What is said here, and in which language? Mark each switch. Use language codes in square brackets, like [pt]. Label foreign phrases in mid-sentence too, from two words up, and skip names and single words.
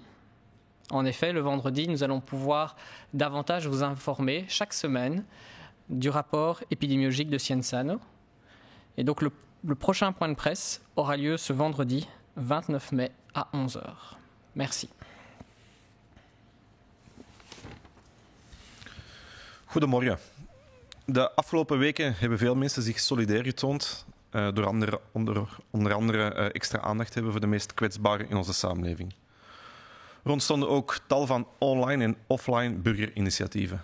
[fr] En effet, le vendredi, nous allons pouvoir davantage vous informer chaque semaine du rapport épidémiologique de Cienzano. Et donc le prochain point de presse aura lieu ce vendredi 29 mai à 11h. Merci. [nl] Goedemorgen. De afgelopen weken hebben veel mensen zich solidair getoond door onder andere extra aandacht hebben voor de meest kwetsbaren in onze samenleving. Er ontstonden ook tal van online en offline burgerinitiatieven.